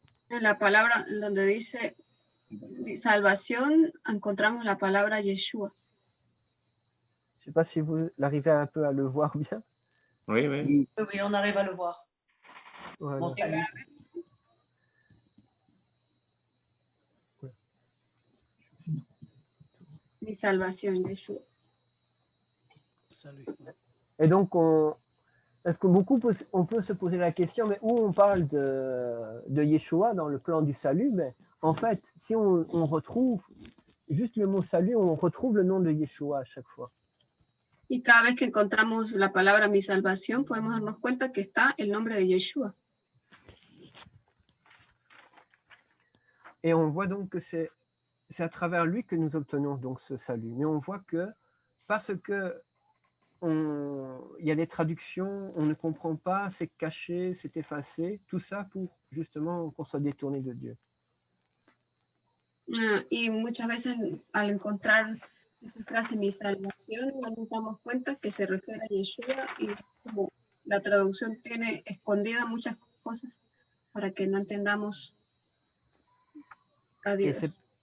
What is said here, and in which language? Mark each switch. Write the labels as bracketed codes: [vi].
[es] En la palabra donde dice salvación, encontramos la palabra Yeshua. [fr] Je ne sais pas si vous arrivez un peu à le voir bien. Oui, oui. oui, on arrive à le voir. Voilà. Mon salut. [es] Mi salvación, Yeshua. [fr] Salut. Et donc, est-ce que on peut se poser la question, mais où on parle de Yeshua dans le plan du salut, mais en fait, si on retrouve juste le mot salut, on retrouve le nom de Yeshua à chaque fois. [es] Y cada vez que encontramos la palabra mi salvación, podemos darnos cuenta que está el nombre de Yeshua. [fr] Et on voit donc que c'est à travers lui que nous obtenons donc ce salut. Mais on voit que parce que il y a des traductions, on ne comprend pas, c'est caché, c'est effacé, tout ça pour justement qu'on soit détourné de Dieu. [es] Y muchas veces al encontrar esa frase mi salvación, nos damos cuenta que se refiere a Yeshua y como la traducción tiene escondida muchas cosas para que no entendamos a Dios.